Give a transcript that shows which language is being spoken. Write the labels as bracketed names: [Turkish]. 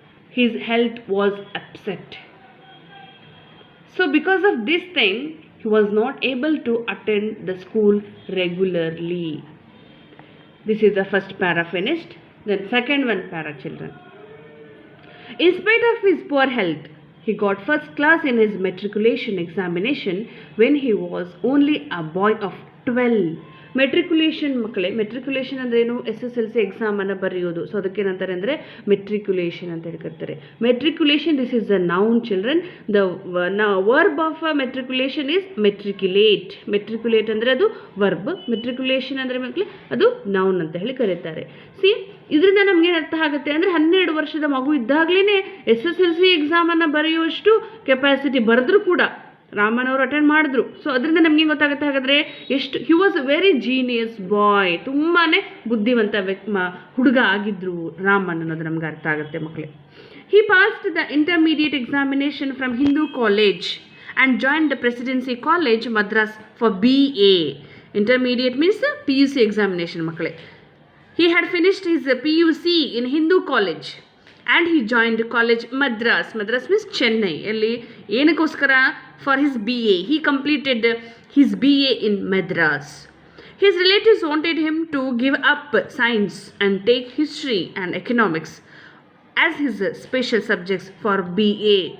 [English] His health was upset. So because of this thing, he was not able to attend the school regularly. This is the first para finished. Then second one para, children. In spite of his poor health, he got first class in his matriculation examination when he was only a boy of 12. [Kannada] Matriculation ಮಕ್ಕಳೇ, matriculation ಅಂದರೆ ಏನು? SSLC ಎಕ್ಸಾಮನ್ನು ಬರೆಯೋದು. So ಅದಕ್ಕೆ ಏನಂತಾರೆ ಅಂದರೆ matriculation ಅಂತ ಹೇಳ್ಕೊತಾರೆ. Matriculation, [English] This is the noun, children. The verb of matriculation is matriculate. [Kannada] ಮೆಟ್ರಿಕ್ಯುಲೇಟ್ ಅಂದರೆ ಅದು ವರ್ಬ್, ಮೆಟ್ರಿಕ್ಯುಲೇಷನ್ ಅಂದರೆ ಮಕ್ಕಳೇ ಅದು ನೌನ್ ಅಂತ ಹೇಳಿ ಕರೀತಾರೆ. ಸಿ, ಇದರಿಂದ ನಮಗೇನು ಅರ್ಥ ಆಗುತ್ತೆ ಅಂದರೆ 12 ವರ್ಷದ ಮಗು ಇದ್ದಾಗಲೇ SSLC ಎಕ್ಸಾಮನ್ನು ಬರೆಯುವಷ್ಟು ಕೆಪಾಸಿಟಿ ಬರೆದ್ರೂ ಕೂಡ ರಾಮನ್ ಅವರು ಅಟೆಂಡ್ ಮಾಡಿದ್ರು. ಸೊ ಅದರಿಂದ ನಮಗೆ ಗೊತ್ತಾಗುತ್ತೆ ಹಾಗಾದರೆ ಎಷ್ಟು [English] he was a very genius boy, [Kannada] ತುಂಬಾ ಬುದ್ಧಿವಂತ ಹುಡುಗ ಆಗಿದ್ರು ರಾಮನ್ ಅನ್ನೋದು ನಮ್ಗೆ ಅರ್ಥ ಆಗುತ್ತೆ ಮಕ್ಕಳೇ. [English] He passed the intermediate examination from Hindu College and join the Presidency College Madras for BA. Intermediate means PUC examination ಮಕ್ಕಳೇ. He had finished his PUC in Hindu college and he joined college Madras. Madras means Chennai. [Kannada] Elli ಏನಕ್ಕೋಸ್ಕರ? [English] For his BA. He completed his BA in Madras. His relatives wanted him to give up science and take history and economics as his special subjects for BA.